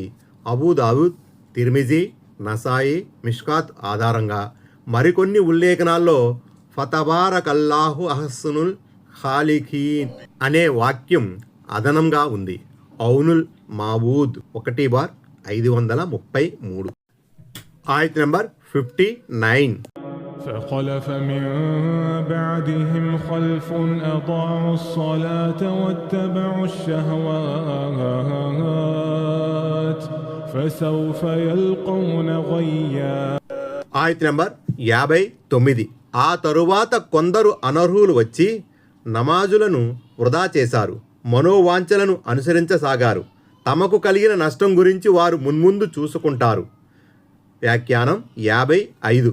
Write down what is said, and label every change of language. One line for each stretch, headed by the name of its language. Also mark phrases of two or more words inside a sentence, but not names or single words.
Telugu: అబూ దావుద్, తిర్మిజీ, నసాయి, మిష్కాత్ ఆధారంగా మరికొన్ని ఉల్లేఖనాల్లో
Arabic: فتبارك الله أحسن الخالقين
Telugu: అనే వాక్యం అదనంగా ఉంది. ఔనుల్ మాబూద్ 1/533. ఆయత్ నంబర్ 59.
Arabic: فخلف من بعدهم خلف أضاعوا الصلاة واتبعوا الشهوات فسوف يلقون غيا.
Telugu: ఆయత్ నంబర్ 59. ఆ తరువాత కొందరు అనర్హులు వచ్చి నమాజులను వృధా చేశారు, మనోవాంఛలను అనుసరించసాగారు. తమకు కలిగిన నష్టం గురించి వారు మున్ముందు చూసుకుంటారు. వ్యాఖ్యానం 55.